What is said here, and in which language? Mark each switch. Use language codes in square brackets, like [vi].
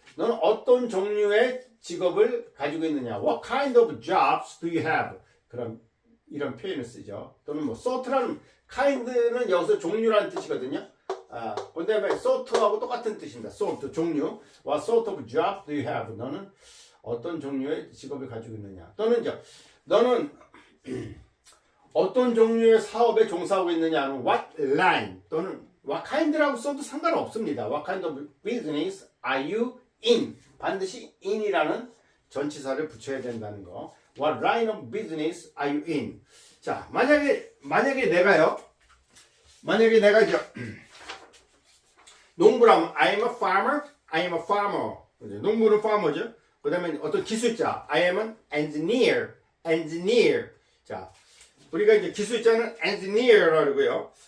[ko] 너는 어떤 종류의 직업을 가지고 있느냐? [en] What kind of jobs do you have? [ko] 그럼 이런 표현을 쓰죠. 또는 뭐 sort라는 kind는 여기서 종류라는 뜻이거든요. 그다음에 sort하고 똑같은 뜻입니다. sort 종류. [en] What sort of job do you have? [ko] 너는 어떤 종류의 직업을 가지고 있느냐? 또는 너는 어떤 종류의 사업에 종사하고 있느냐는 what line 또는 what kind라고 써도 상관없습니다. [en] What kind of business are you in? [ko] 반드시 in이라는 전치사를 붙여야 된다는 거. [en] What line of business are you in? [ko] 자, 만약에 내가 이제 농부라면 [en] I'm a farmer. [ko] 농부는 farmer죠. 그 다음에 어떤 기술자 [en] I am an engineer. [ko] 자, 우리가 이제 기술자는 engineer라고요.